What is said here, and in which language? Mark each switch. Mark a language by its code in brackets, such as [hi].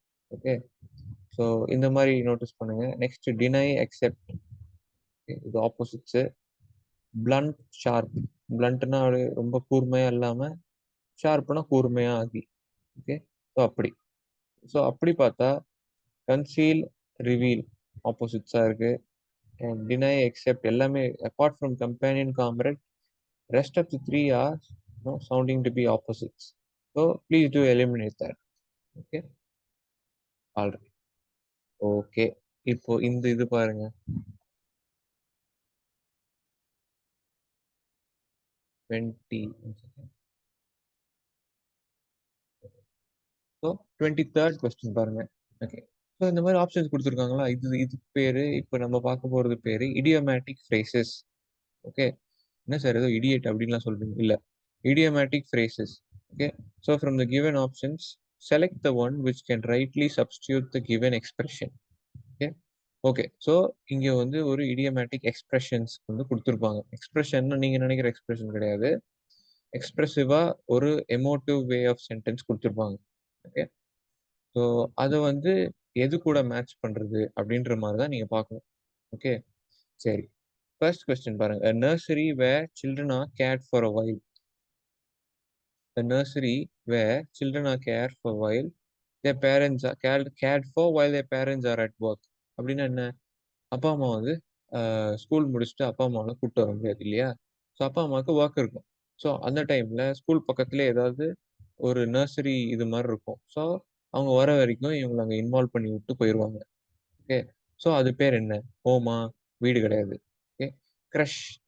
[ta] Okay, so இந்த மாதிரி notice பண்ணுங்க. நெக்ஸ்ட் டினை அக்செப்ட், இது ஆப்போசிட்ஸ். [en] Blunt sharp. [ta] பிளண்ட்னா ரொம்ப கூர்மையா இல்லாம, ஷார்ப்னா கூர்மையா ஆகி. ஓகே, ஸோ அப்படி. ஸோ அப்படி பார்த்தா கன்சீல், ரிவீல் ஆப்போசிட்ஸா இருக்கு. [en] And deny accept எல்லாமே apart from companion comrade, rest of the three are sounding to be opposites. So please do eliminate that. Okay, all right. [ta] Okay, இப்போ இந்த இது பாருங்க, 20. ஸோ 23rd கொஸ்டின் பாருங்க. ஓகே, ஸோ இந்த மாதிரி options கொடுத்துருக்காங்களா, இதுக்கு பேரு இப்போ நம்ம பார்க்க போறது பேரு இடியோமேட்டிக் ஃப்ரேசஸ். ஓகே, என்ன சார் ஏதோ இடியட் அப்படின்லாம் சொல்றீங்க? [en] இல்ல, idiomatic phrases. Okay, so from the given options, select the one which can rightly substitute the given expression. [ta] Okay, okay, so இங்க வந்து ஒரு idiomatic expressions வந்து கொடுத்துருப்பாங்க. எக்ஸ்பிரஷன் நீங்க நினைக்கிற எக்ஸ்பிரஷன் கிடையாது, எக்ஸ்பிரசிவா ஒரு எமோட்டிவ் வே ஆஃப் சென்டென்ஸ் கொடுத்துருப்பாங்க. ஓகே, ஸோ அதை வந்து எது கூட மேட்ச் பண்றது அப்படின்ற மாதிரி தான் நீங்க பார்க்கணும். ஓகே, சரி, ஃபர்ஸ்ட் கொஸ்டின் பாருங்க. [en] A nursery where children are cared for a while. A nursery where children are cared for while their parents are cared for while their parents are at work. [ta] அப்படின்னா என்ன? அப்பா அம்மா வந்து school முடிச்சுட்டு அப்பா அம்மாவெல்லாம் கூப்பிட்டு வர முடியாது இல்லையா? ஸோ அப்பா அம்மாவுக்கு ஒர்க் இருக்கும். ஸோ அந்த டைம்ல ஸ்கூல் பக்கத்துல ஏதாவது ஒரு நர்சரி இது மாதிரி இருக்கும். ஸோ அவங்க வர வரைக்கும் இவங்களை அங்கே இன்வால்வ் பண்ணி விட்டு போயிடுவாங்க. ஓகே, ஸோ அது பேர் என்ன? ஹோமா? வீடு கிடையாது. Okay, crush.